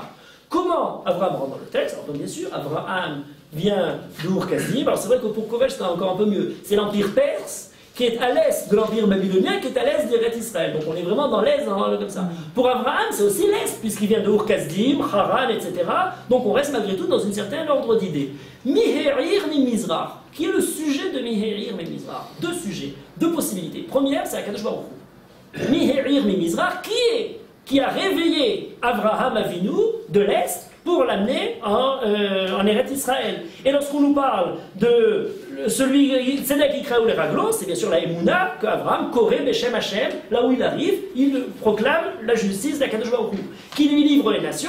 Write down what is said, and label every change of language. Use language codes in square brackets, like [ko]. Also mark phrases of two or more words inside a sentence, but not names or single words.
[fr] Comment Abraham rentre dans le texte? Alors bien sûr, Abraham vient d'Ur-Kasdim. Alors c'est vrai que pour Kovel c'est encore un peu mieux. C'est l'empire perse qui est à l'est de l'empire babylonien, qui est à l'est d'Eretz Israël. Donc on est vraiment dans l'est, comme ça. Pour Abraham, c'est aussi l'est, puisqu'il vient de Ur-Kasdim, Haran, etc. Donc on reste malgré tout dans une certaine ordre d'idée. [he] מי העיר ממזרח. [fr] Qui est le sujet de [he] מי העיר ממזרח? [fr] Deux sujets, deux possibilités. Première, c'est [he] הקדוש ברוך הוא. מי העיר ממזרח, [fr] qui a réveillé [he] אברהם אבינו [fr] de l'Est pour l'amener en Eretz Israël. Et lorsqu'on nous parle de celui, [he] צדק יקראהו לרגלו, [fr] c'est bien sûr la Emouna qu'Avraham, [he] קורא, בשם השם, [fr] là où il arrive, il proclame la justice d' [he] הקדוש ברוך הוא, [fr] qui lui livre les nations.